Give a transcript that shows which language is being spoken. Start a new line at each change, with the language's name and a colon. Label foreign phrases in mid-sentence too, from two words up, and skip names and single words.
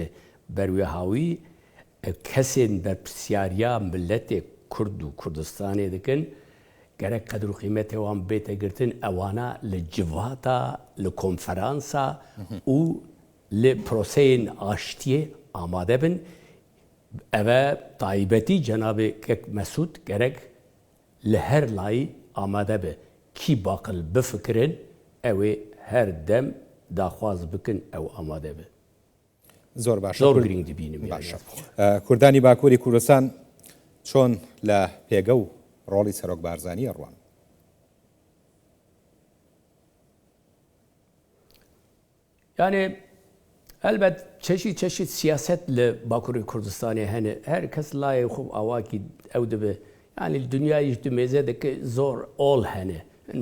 Kurdish: Ber wê hawî kesên berpirsyariya milletê Kurd û Kurdistanê dikin gerek qedir û qîmetê wan bête girtin ewana li civata, li konferansa û li proseyên aştiyê amade bin. Ev e taybetî cenabê kek Mesûd gerek li her layî amade be. Kî baqil bifikirin ew ê her dem daxwaz bikin ew amade be.
Central Kurdish: زۆر باش زۆر گرنگ دەبینم کوردانی باکووری کوردستان چۆن لە پێگە و ڕۆڵی سەرۆک بارزانی ئەڕوان
Kurdish: yani elbet çeşit siyaset li Bakurê Kurdistanê hene her kes layê xwe awakî ew dibe yani dünyayê ji mêze dike zor ol hene hin